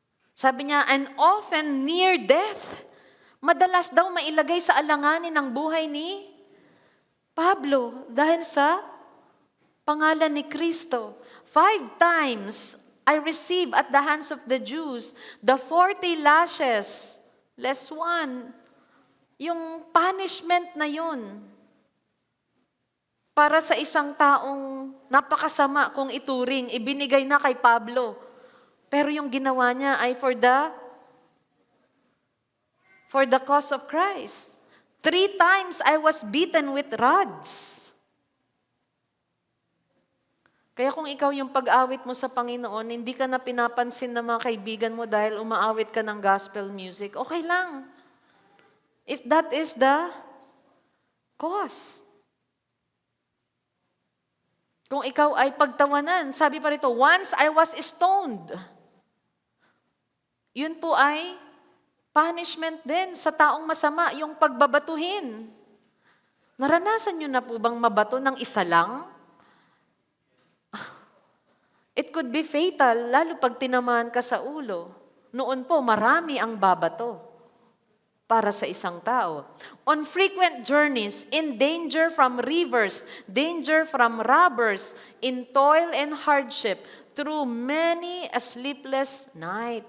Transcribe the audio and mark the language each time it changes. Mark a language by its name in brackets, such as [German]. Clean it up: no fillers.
[Filipino] Sabi niya, [English] and often near death. [Filipino] Madalas daw mailagay sa alanganin ng buhay ni Pablo dahil sa pangalan ni Kristo. [English] 5 times I receive at the hands of the Jews the 40 lashes, less 1. [Filipino] Yung punishment na yun. Para sa isang taong napakasama kung ituring, ibinigay na kay Pablo. Pero yung ginawa niya ay [English] for the cause of Christ. 3 times I was beaten with rods. [Filipino] Kaya kung ikaw yung pag-awit mo sa Panginoon, hindi ka na pinapansin ng mga kaibigan mo dahil umaawit ka ng gospel music, okay lang. [English] If that is the cause. [Filipino] Kung ikaw ay pagtawanan, sabi pa rito, [English] once I was stoned. [Filipino] Yun po ay punishment din sa taong masama, yung pagbabatuhin. Naranasan nyo na po bang mabato ng isa lang? [English] It could be fatal, [Filipino] lalo pag tinamaan ka sa ulo. Noon po, marami ang babato para sa isang tao. [English] On frequent journeys, in danger from rivers, danger from robbers, in toil and hardship, through many a sleepless night.